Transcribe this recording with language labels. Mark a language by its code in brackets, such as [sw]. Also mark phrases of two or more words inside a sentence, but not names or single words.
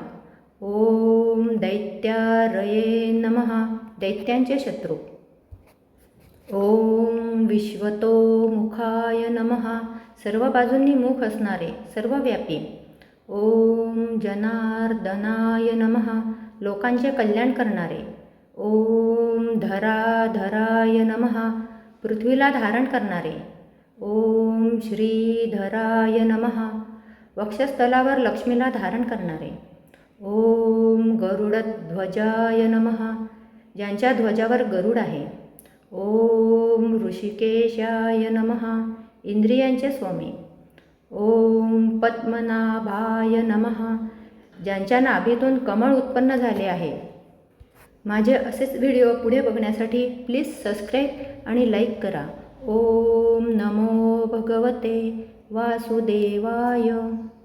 [sa] ओम दैत्यारये नमः [mr] दैत्यांचे शत्रू. [sa] ओम विश्वतोमुखाय नमः [mr] सर्व बाजूंनी मुख असणारे सर्वव्यापी. [sa] ओम जनार्दनाय नमः [mr] लोकांचे कल्याण करणारे. [sa] ओम धराधराय नमः [mr] पृथ्वीला धारण करणारे. [sa] ओम श्रीधराय नमः [mr] वक्षस्थलावर लक्ष्मीला धारण करणारे. [sa] ओम गरुडध्वजाय नमः [mr] ज्यांच्या ध्वजावर गरुड आहे. [sa] ओम ऋषिकेशाय नमः [mr] इंद्रियांचे स्वामी. [sa] ओम पद्मनाभाय नमः [mr] ज्यांच्या नाभीतून कमळ उत्पन्न झाले आहे. माझे असेच व्हिडिओ पुढे बघण्यासाठी प्लीज सबस्क्राईब आणि लाईक करा. [sa] ओम नमो भगवते वासुदेवाय.